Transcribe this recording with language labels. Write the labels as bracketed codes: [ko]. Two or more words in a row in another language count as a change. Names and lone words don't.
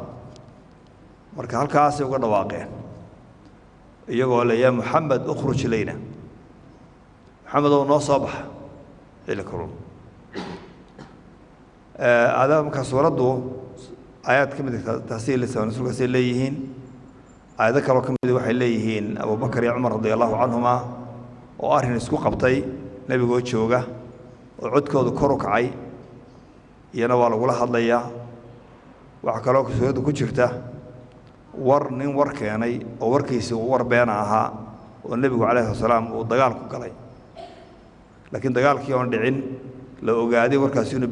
[so] marka halkaasay uga dhawaaqeen iyagoo le [ar] يا محمد اخرج إلينا, [so] maxamedow noo soo baxa xilli kulul. aadaab markaa suuraddu aayaad ka mid tasiilisa rasuulkaasay leeyihiin aayado kale oo ka mid waxay leeyihiin Abu Bakar iyo Umar [ar] رضي الله عنهما [so] oo arrin isku qabtay nabigoo jooga oo codkoodu kor u kacay iyana waa lagu hadlayaa waxa kale oo suurada ku jirta war nin war keenay oo warkiisa uu war been ahaa oo nabigu [ar] عليه السلام [so] uu dagaal ku galay laakiin dagaalkii oo dhicin la ogaaday warkaas inuu